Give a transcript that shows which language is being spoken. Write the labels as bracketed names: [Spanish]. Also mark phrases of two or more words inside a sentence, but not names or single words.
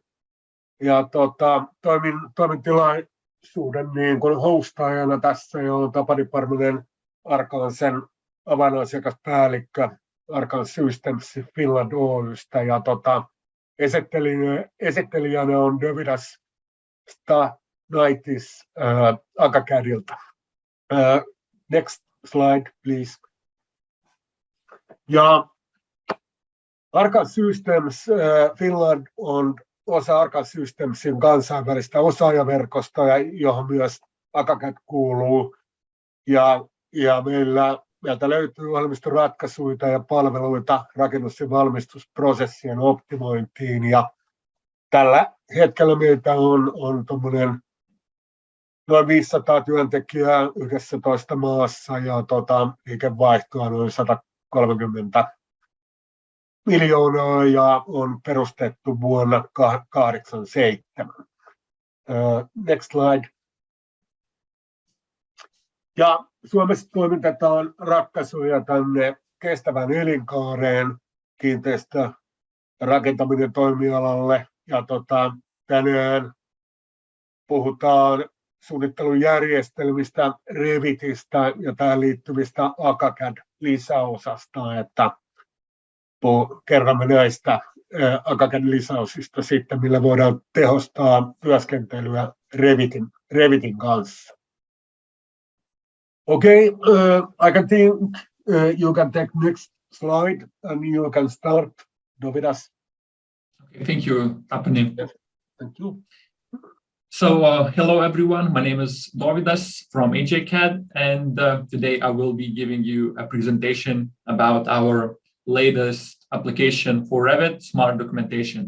[Finnish] Ja toimin tilaisuuden niin kuin hostaajana tässä ja olen Tapani Parminen Arkancen avainasiakaspäällikkö Arkance Systems Finland Oystä ja esittelijänä on Dovydas Stanaitis AGACADilta. [English] Next slide, please. [Finnish] Ja Arkance Systems Finland on osa Arkance Systemsin kansainvälistä osaajaverkostoa, johon myös AGACAD kuuluu. Ja meiltä löytyy ohjelmiston ratkaisuja ja palveluita rakennus- ja valmistusprosessien optimointiin. Ja tällä hetkellä meitä on noin 500 työntekijää 11 maassa ja liikevaihtoa noin 130 miljoonaa ja on perustettu vuonna 1987. [English] Next slide. [Finnish] Ja Suomessa toimitetaan ratkaisuja tänne kestävän elinkaareen, kiinteistörakentaminen toimialalle ja tänään puhutaan suunnittelujärjestelmistä, Revitistä ja tähän liittyvistä AGACAD lisäosasta, että kerromme näistä AGACAD lisäosista sitten, millä voidaan tehostaa työskentelyä Revitin kanssa. [English] Okay, I can think you can take next slide and you can start, Dovydas. Okay, thank you, Tapani. Thank you. So, hello everyone, my name is Dovydas from AGACAD, and today I will be giving you a presentation about our latest application for Revit Smart Documentation.